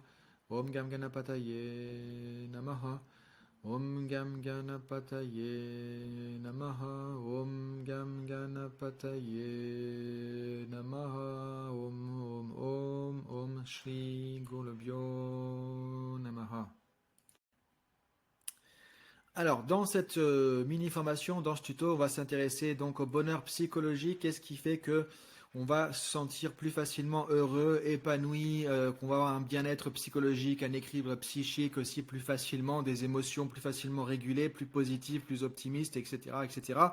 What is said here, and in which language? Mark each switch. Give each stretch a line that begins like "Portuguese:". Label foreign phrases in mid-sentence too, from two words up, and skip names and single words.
Sanskrit: ॐ गं गणपतये नमः. ॐ गं गणपतये नमः. ॐ गं गणपतये नमः. ॐ श्री गुरुभ्यो नमः.
French: Alors, dans cette mini-formation, dans ce tuto, on va s'intéresser donc au bonheur psychologique. Qu'est-ce qui fait que on va se sentir plus facilement heureux, épanoui, qu'on va avoir un bien-être psychologique, un équilibre psychique aussi plus facilement, des émotions plus facilement régulées, plus positives, plus optimistes, etc., etc.